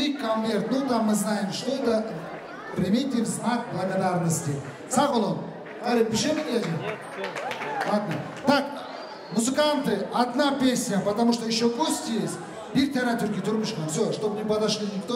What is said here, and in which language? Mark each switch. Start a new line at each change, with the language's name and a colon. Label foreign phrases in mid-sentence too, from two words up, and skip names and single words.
Russian: И конверт. Ну, там мы знаем, что это. Примите в знак благодарности. Сахолон, Арик, пиши мне. Ладно. Так, музыканты, одна песня, потому что еще гости есть.
Turkish: Bir tane türkü durmuşlar.
Russian: Все, чтобы не подошли никто.